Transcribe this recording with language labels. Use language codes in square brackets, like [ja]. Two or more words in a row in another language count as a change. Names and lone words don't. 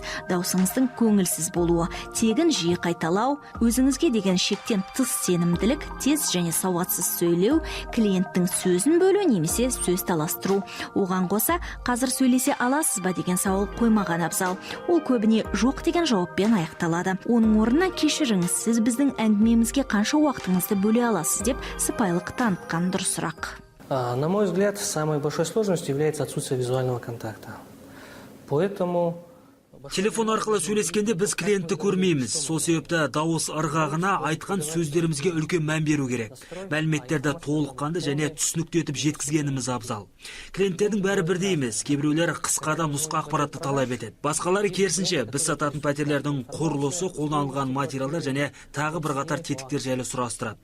[kk] Даусыңыздың көңілсіз болуы, тегін жиі қайталау, өзіңізге деген шектен тыс сенімділік, тез және сауатсыз сөйлеу, клиенттің сөзін бөлу немесе сөз таластыру. Оған қоса, қазір сөйлесе аласыз ба деген сауал қоймаған абзал. Ол көбіне жоқ деген жауаппен аяқталады. Оның орнына кешіріңіз, сіз біздің әңгімемізге қанша уақытыңызды бөле аласыз деп сыпайылық танытқан дұрысырақ. [ru] На мой взгляд, самой большой сложностью является отсутствие визуального контакта. Поэтому [kk] телефон арқылы сөйлескенде біз клиентті көрмейміз. Сол себепті дауыс ырғағына айтқан сөздерімізге үлкен мән беру керек. Мәліметтерді толыққанды және түсінікті етіп жеткізгеніміз абзал. Клиенттердің бәрі бірдей емес, кейбіреулер қысқада нұсқа ақпаратты талап етеді. Басқалары керісінше, біз сататын пәтерлердің құрылысы, қолданылған материалдар және тағы бір қатар тетіктер жайлы сұрастырады.